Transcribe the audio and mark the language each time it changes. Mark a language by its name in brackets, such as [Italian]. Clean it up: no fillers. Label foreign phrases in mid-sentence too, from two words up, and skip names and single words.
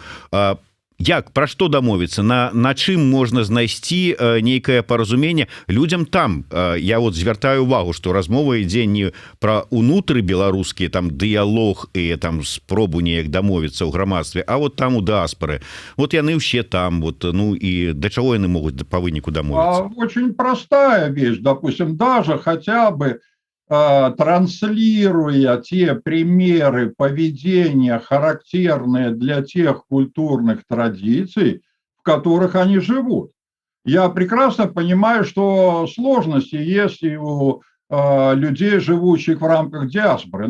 [Belarusian] Як, пра што дамовіцца, на чым можна знайсці нейкае паразуменне людзям там? Я вот звяртаю увагу, што размова ідзе не пра унутры беларускі там дыялог і там спробу неяк дамовіцца ў грамадстве, а вот там у дыаспары. Вот яны ўсе там, вот, ну і да чаго яны могуць па выніку дамовіцца? [Russian] Очень простая вещь, допустим, даже хотя бы транслируя те примеры поведения, характерные для тех культурных традиций, в которых они живут. Я прекрасно понимаю, что сложности есть и у людей, живущих в рамках диаспоры.